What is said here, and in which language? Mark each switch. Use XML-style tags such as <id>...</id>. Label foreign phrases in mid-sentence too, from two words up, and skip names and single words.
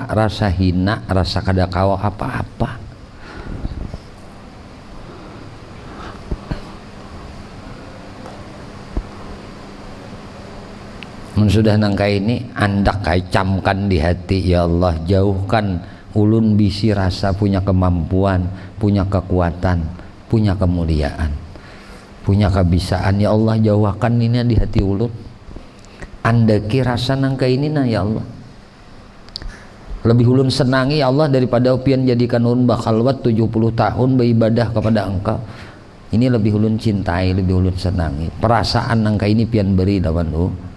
<bjn>Rasa hina, rasa kada kawa apa-apa. Sudah nangka ini andak kai camkan di hati, ya Allah jauhkan ulun bisi rasa punya kemampuan, punya kekuatan, punya kemuliaan, punya kebisaan, ya Allah jauhkan ini di hati ulun. Andaki rasa nangka ini nah ya Allah lebih ulun senangi ya Allah daripada pian jadikan ulun bakhalwat 70 tahun beribadah kepada Engkau. Ini lebih ulun cintai, lebih ulun senangi. Perasaan nangka ini pian beri lawan ulun.</bjn>